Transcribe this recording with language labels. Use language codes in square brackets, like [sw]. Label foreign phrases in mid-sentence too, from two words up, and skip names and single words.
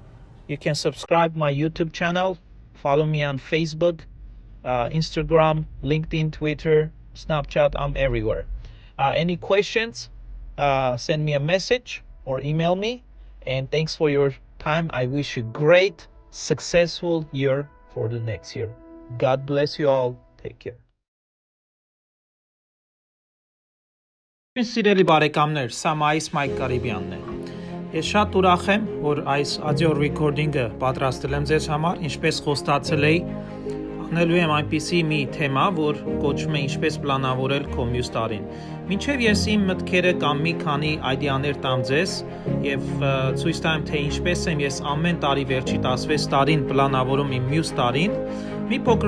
[en] You can subscribe my YouTube channel, follow me on Facebook, Instagram, LinkedIn, Twitter, Snapchat. I'm everywhere. Any questions, send me a message or email me. And thanks for your time. I wish you great, successful year for the next year. God bless you all. Take care. [hy] Սիրելի բարեկամներ, սա My Caribbean-ն է։ Ես շատ ուրախ եմ, որ այս [en] audio recording- [hy] ը պատրաստել եմ ձեզ համար, ինչպես խոստացել էի, անելու եմ այնպիսի մի թեմա, որ կոչվում է ինչպես պլանավորել քո մյուս տարին։ Մինչև ես իմ մտքերը կամ մի քանի այդեաներ տամ ձեզ եւ ցույց տամ, թե ինչպես եմ ես ամեն տարի վերջի 16 տարին պլանավորում իմ մյուս տարին, մի փոքր